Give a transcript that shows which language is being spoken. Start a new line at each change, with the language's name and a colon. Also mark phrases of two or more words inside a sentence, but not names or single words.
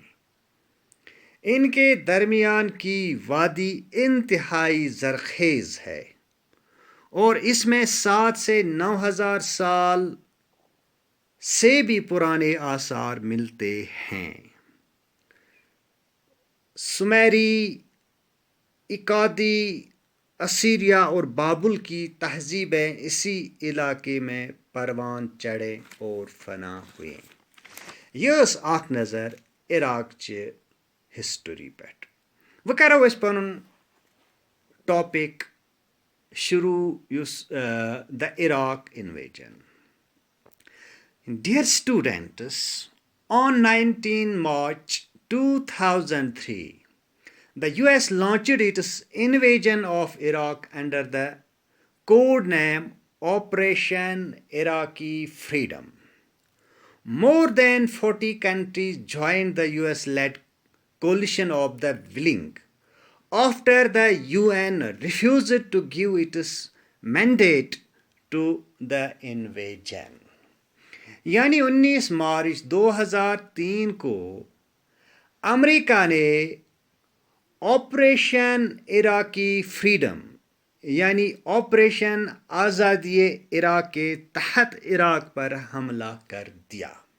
Urdu: ان کے درمیان کی وادی انتہائی زرخیز ہے اور اس میں 7 سے 9,000 سال سے بھی پرانے آثار ملتے ہیں. سمیری، اکادی، اسیریا اور بابل کی تہذیبیں اسی علاقے میں پروان چڑھے اور فنا ہوئے.
Kashmiri: यह ٲس اکھ نظر عراقچہِ ہسٹری پٮ۪ٹھ. وۄنۍ کرو أسۍ پنُن ٹاپِک شروٗع یُس
English: the Iraq invasion. Dear students, on 19 March 2003, the US launched its invasion of Iraq under the code name Operation Iraqi Freedom. More than 40 countries joined the US-led coalition of the willing after the UN refused to give its mandate to the invasion.
Urdu: یعنی 19 مارچ 2003 کو امریکہ نے آپریشن عراقی فریڈم یعنی آپریشن آزادی عراق کے تحت عراق پر حملہ کر دیا.